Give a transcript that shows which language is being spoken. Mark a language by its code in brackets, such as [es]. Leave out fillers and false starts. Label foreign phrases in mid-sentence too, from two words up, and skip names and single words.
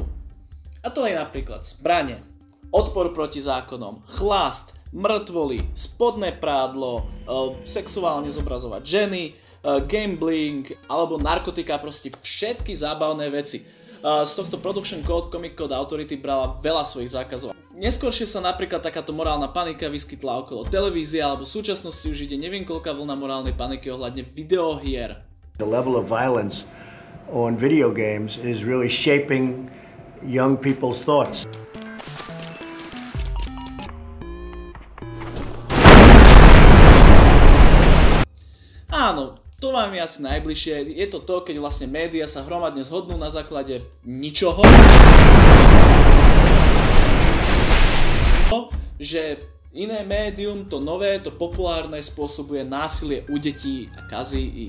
[sk] A to je napríklad zbrane, odpor proti zákonom, chlast, mŕtvoly, spodné prádlo, sexuálne zobrazovať ženy, gambling alebo narkotika, proste všetky zábavné veci. Z tohto Production Code Comic Code Authority brala veľa svojich zákazov. Neskôršie sa napríklad takáto morálna panika vyskytla okolo televízie, alebo v súčasnosti už ide neviem koľká vlna morálnej paniky ohľadne videohier. [en] The level of violence on video games is really shaping young people's thoughts. [sk] Áno, to vám je asi najbližšie. Je to to, keď vlastne médiá sa hromadne zhodnú na základe ničoho. Že iné médium, to nové, to populárne spôsobuje násilie u detí a kazí ich.